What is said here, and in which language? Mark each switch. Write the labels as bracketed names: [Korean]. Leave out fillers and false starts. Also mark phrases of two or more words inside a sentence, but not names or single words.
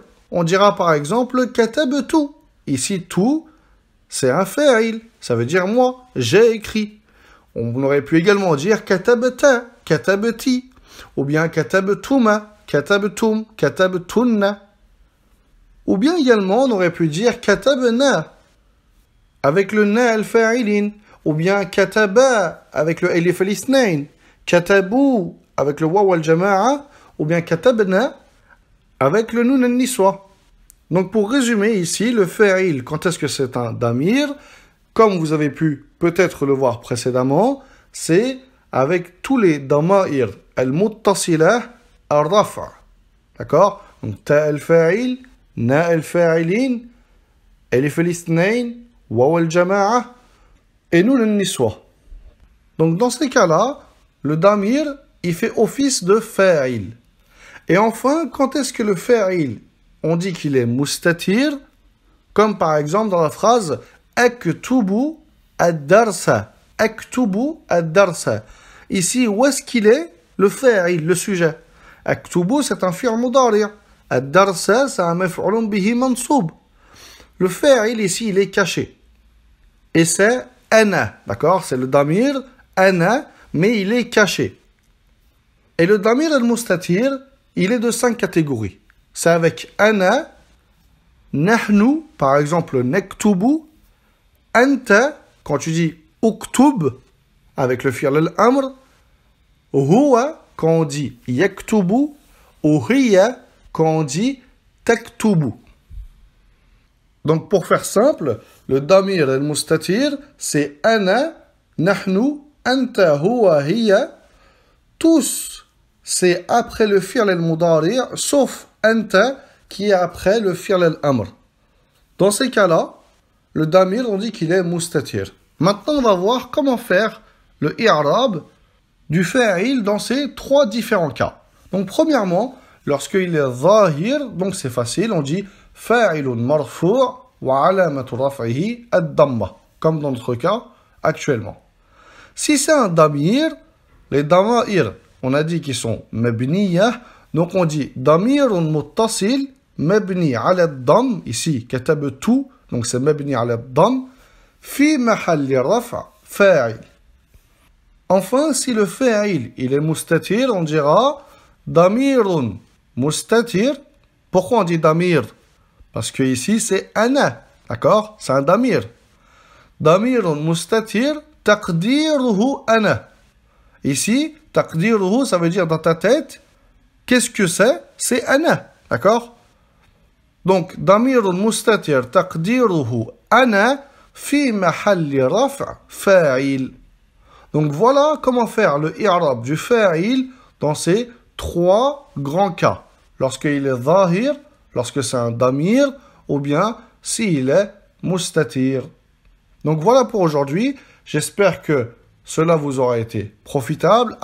[French] On dira par exemple « Katabtu ». Ici, « tu », c'est un fa'il, ça veut dire « moi », j'ai écrit. On aurait pu également dire « [Arabic] كتبتَ، كتبتِ ». [French] Ou bien [Arabic] كتبتما، كتبتم، كتبتن. [French] Ou bien également, on aurait pu dire katabna, avec le [Arabic] نا الفاعلين. [French] Ou bien kataba, avec le [Arabic] ألف الاثنين. [French] Katabu, avec le [Arabic] واو الجماعة. [French] Ou bien katabna, avec le [Arabic] نون النسوة. [French] Donc pour résumer ici, le fa'il, quand est-ce que c'est un damir? Comme vous avez pu peut-être le voir précédemment, c'est avec tous les [Arabic] ضمائر المتصلة الرفع. [French] D'accord? Donc [Arabic] تاء الفاعل, نا الفاعلين, ألف الاثنين, واو الجماعة [French] et [Arabic] نون النسوة. [French] Donc dans ces cas-là, le damir, il fait office de fa'il. Et enfin, quand est-ce que le fa'il, on dit qu'il est mustatir, comme par exemple dans la phrase [Arabic] أكتب الدرس. أكتب الدرس. [French] Ici, où est-ce qu'il est? Le fa'il, le sujet. Aktubu, c'est un [Arabic] فعل مضارع'. [French] Ad-darsa, c'est un [Arabic] مفعول به منصوب. [French] Le fa'il ici, il est caché. Et c'est ana, d'accord? C'est le damir, ana, mais il est caché. Et le [Arabic] ضمير المستتر, [French] il est de 5 catégories. C'est avec [Arabic] أنا، نحن, [French] par exemple, naktubu, anta, quand tu dis uktub, avec le [Arabic] فعل الأمر, [French] huwa, quand on dit yaktubu, ou hiya, quand on dit taktubu. Donc, pour faire simple, le [Arabic] ضمير المستتر, [French] c'est [Arabic] أنا، نحن، أنت، هو، هي. [French] Tous, c'est après le [Arabic] فعل المضارع', [French] sauf anta, qui est après le [Arabic] فعل الأمر. [French] Dans ces cas-là, le damir, on dit qu'il est mustatir. Maintenant, on va voir comment faire le i'rab du fa'il dans ces trois différents cas. Donc, premièrement, lorsqu'il est zahir, donc c'est facile, on dit [Arabic] فاعل مرفوع وعلامة رفعه الضمة, [French] comme dans notre cas actuellement. Si c'est un damir, les dama'ir, on a dit qu'ils sont mabniyah, donc on dit [Arabic] ضمير متصل مبني على الضم, [French] ici katabtu, donc c'est [Arabic] مبني على الضم، في محل رفع فاعل. [French] Enfin, si le fa'il, il est mustatir, on dira [Arabic] ضمير مستتر. [French] Pourquoi on dit damir? Parce que ici, c'est ana, d'accord? C'est un damir. [Arabic] ضمير مستتر، تقديره أنا. [French] Ici, taqdiruhu, ça veut dire dans ta tête, qu'est-ce que c'est? C'est ana, d'accord? Donc, [Arabic] ضمير مستتر، تقديره أنا، في محل رفع فاعل. [French] Donc voilà comment faire le i'rab du fa'il dans ces trois grands cas. Lorsqu'il est zahir, lorsque c'est un damir, ou bien s'il est mustatir. Donc voilà pour aujourd'hui. J'espère que cela vous aura été profitable.